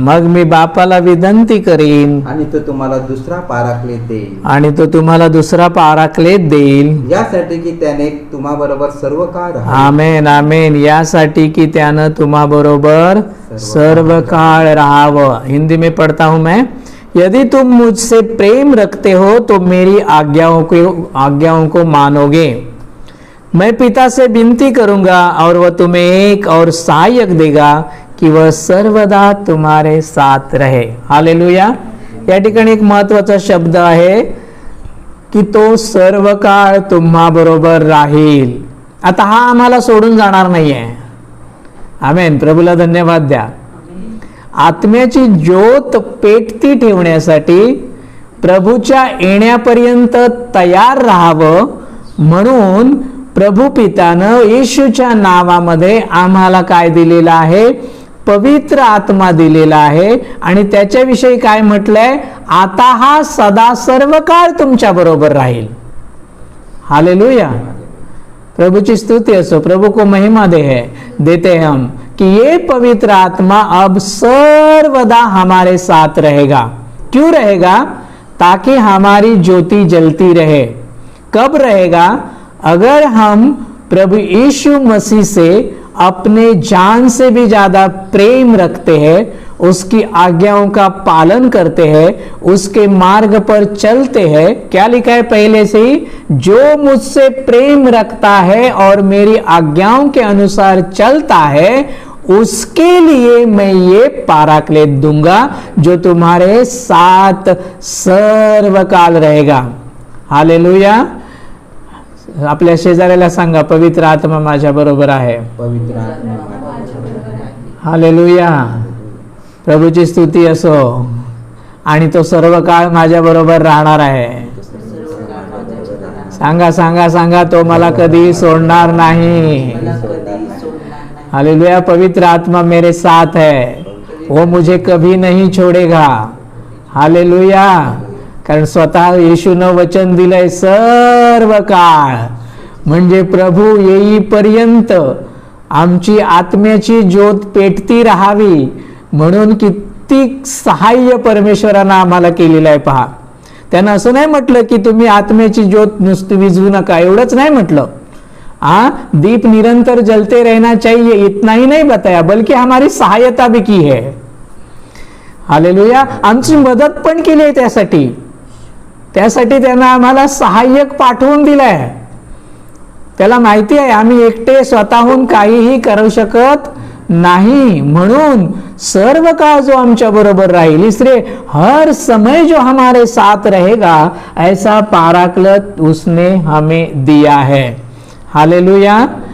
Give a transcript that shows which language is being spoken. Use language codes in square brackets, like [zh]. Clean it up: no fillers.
[mr] मग मी बापाला विनंती करीन, आणि तो तुम्हाला दुसरा पाराक्लेत देईल, आणि तो तुम्हाला दुसरा पाराक्लेत देईल, यासाठी की त्याने तुम्हा बरोबर सर्व काळ राहावे। आमेन आमेन। यासाठी की त्यानं तुम्हा बरोबर सर्व काळ राहावं। [hi] हिंदी में पढ़ता हूं मैं। यदि तुम मुझसे प्रेम रखते हो तो मेरी आज्ञाओं को मानोगे। मैं पिता से विनती करूंगा और वह तुम्हें एक और सहायक देगा कि वह सर्वदा तुम्हारे साथ रहे। हालेलुया। [mr] या ठिकाणी एक महत्वाचा शब्द आहे की तो सर्व काळ तुम्हा बरोबर राहील। आता हा आम्हाला सोडून जाणार नाहीये। आमेन। प्रभूला धन्यवाद द्या। आत्म्याची ज्योत पेटती ठेवण्यासाठी, प्रभूच्या येण्यापर्यंत तयार राहावं म्हणून प्रभु पितानं येशूच्या नावामध्ये आम्हाला काय दिलेलं आहे, पवित्र आत्मा दिलेला आहे। आणि त्याच्याविषयी काय म्हटलंय, आता हा सदा सर्व काळ तुमच्या बरोबर राहील। हालेलुया। प्रभु की स्तुति असो। [hi] प्रभु को महिमा देते हैं हम कि ये पवित्र आत्मा अब सर्वदा हमारे साथ रहेगा। क्यों रहेगा, ताकि हमारी ज्योति जलती रहे। कब रहेगा, अगर हम प्रभु यीशु मसीह से अपने जान से भी ज्यादा प्रेम रखते हैं, उसकी आज्ञाओं का पालन करते हैं, उसके मार्ग पर चलते हैं। क्या लिखा है पहले से ही, जो मुझसे प्रेम रखता है और मेरी आज्ञाओं के अनुसार चलता है, उसके लिए मैं ये पाराक्लेत दूंगा जो तुम्हारे साथ सर्वकाल रहेगा। हालेलुया. [mr] आपल्या शेजाऱ्याला सांगा, पवित्र आत्मा माझ्या बरोबर आहे. पवित्र आत्मा माझ्याबरोबर आहे. हालेलुया. प्रभूची स्तुती असो. आणि तो सर्व काळ माझ्या बरोबर राहणार आहे. सांगा सांगा सांगा, तो मला कधी सोडणार नाही. हालेलुया. [hi] पवित्र आत्मा मेरे साथ है, वो मुझे कभी नहीं छोड़ेगा. हालेलुया. [mr] कारण स्वतः येशूनं वचन दिलंय, सर्व काळ म्हणजे प्रभू येईपर्यंत आमची आत्म्याची ज्योत पेटती राहावी म्हणून किती सहाय्य परमेश्वरानं आम्हाला केलेलं आहे. पहा, त्यानं असं नाही म्हटलं की तुम्ही आत्म्याची ज्योत नुसती विझवू नका, एवढंच नाही म्हटलं. [hi] दीप निरंतर जलते रहना चाहिए, इतना ही नहीं बताया, बल्कि हमारी सहायता भी की है. [mr] हालेलुया. आमची मदत पण केली आहे. त्यासाठी त्यानं आम्हाला सहाय्यक पाठवून दिलाय. त्याला माहिती आहे आम्ही एकटे स्वतःहून काहीही करू शकत नहीं, म्हणून सर्व काळ जो आमच्या बरोबर राहील, [hi] इसलिए हर समय जो हमारे साथ रहेगा, ऐसा पाराकलत उसने हमें दिया है. [mr] हालेलुया.